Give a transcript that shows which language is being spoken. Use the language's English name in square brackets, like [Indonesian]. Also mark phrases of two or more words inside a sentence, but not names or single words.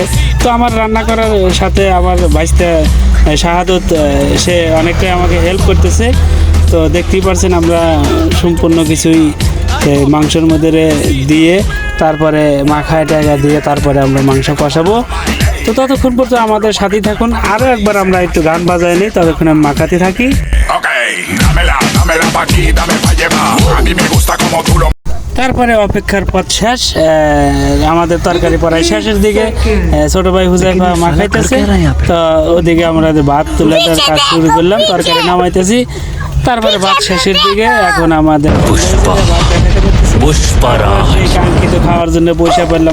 [Bangla] তো আমার রান্না করার সাথে আমার ভাইস্তা শাহাদত সে অনেকটাই আমাকে হেল্প করতেছে। তো দেখতেই পারছেন আমরা সম্পূর্ণ কিছুই মাংসের মধ্যে দিয়ে তারপরে মাখায় টাকা দিয়ে তারপরে আমরা মাংস কষাবো। তো ততক্ষণ পর্যন্ত আমাদের সাথেই থাকুন। আরও একবার আমরা একটু গান বাজাই নিই, ততক্ষণ আমি মাখাতে থাকি। [Spanish] Okay, dámela pa' aquí, dame pa' llevar. A mí me gusta como tú lo. [Bangla] তারপরে অপেক্ষার পথ শেষ, আমাদের তরকারি পড়ায় শেষের দিকে। ছোট ভাই হুজাইফা মাখাইতেছে, তো ওদিকে আমরা ভাত তুলে কাজ শুরু করলাম, তরকারি নামাইতেছি। তারপরে ভাত শেষের দিকে, এখন আমাদের কাঙ্ক্ষিত খাওয়ার জন্য বসে পড়লাম।